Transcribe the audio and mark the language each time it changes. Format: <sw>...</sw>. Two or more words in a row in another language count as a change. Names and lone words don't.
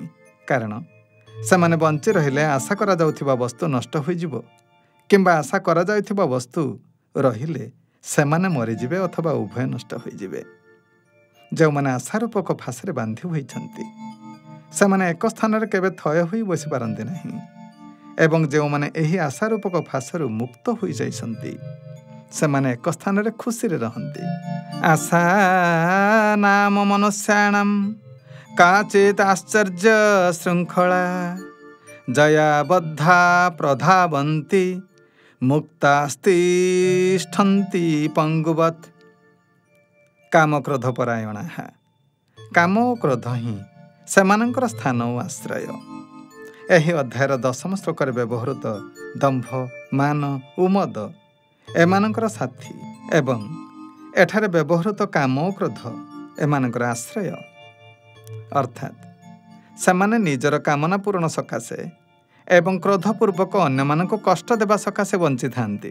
<or>କାରଣ ସେମାନେ ବଞ୍ଚି ରହିଲେ ଆଶା କରା ଯାଉଥିବା ବସ୍ତୁ ନଷ୍ଟ ହୋଇ ଯିବ, କିମ୍ବା ଆଶା କରା ଯାଉଥିବା ବସ୍ତୁ ରହିଲେ ସେମାନେ ମରି ଯିବେ ଅଥବା ଉଭୟ ନଷ୍ଟ ହୋଇ ଯିବେ। ଯୋ ମାନେ ଆଶାରୂପକ ଫାସରେ ବାନ୍ଧି ହୋଇଛନ୍ତି ସେମାନେ ଏକ ସ୍ଥାନ ରେ କେବେ ଥୟ ହୋଇ ବସି ପାରନ୍ତି ନହିଁ। ଏବଂ ଯୋ ମାନେ ଏହି ଆଶାରୂପକ ଫାସରୁ ମୁକ୍ତ ହୋଇ ଯାଇଛନ୍ତି ସେମାନେ ଏକ ସ୍ଥାନ ରେ ଖୁସି ରେ ରହନ୍ତି।</or> <sa>आशा नाम मनुष्याणाम काचित् आश्चर्य श्रृंखला जया बद्धा प्रधावन्ति मुक्तास्तिष्ठन्ति पंगुवत्। काम क्रोध परायणाः।</sa> <or>କାମ ଔର କ୍ରୋଧ ହୀ ସେମାନଙ୍କର ସ୍ଥାନ ଔର ଆଶ୍ରୟ। ଏହି ଅଧ୍ୟାୟର 10ମ ଶ୍ଲୋକରେ ବ୍ୟବହୃତ ଦମ୍ଭ, ମାନ, ଉମଦ ଏମାନଙ୍କର ସାଥୀ ଏବଂ ଏଠାରେ ବ୍ୟବହୃତ କାମ ଓ କ୍ରୋଧ ଏମାନଙ୍କର ଆଶ୍ରୟ। ଅର୍ଥାତ୍ ସେମାନେ ନିଜର କାମନା ପୂରଣ ସକାଶେ ଏବଂ କ୍ରୋଧପୂର୍ବକ ଅନ୍ୟମାନଙ୍କୁ କଷ୍ଟ ଦେବା ସକାଶେ ବଞ୍ଚିଥାନ୍ତି।</or>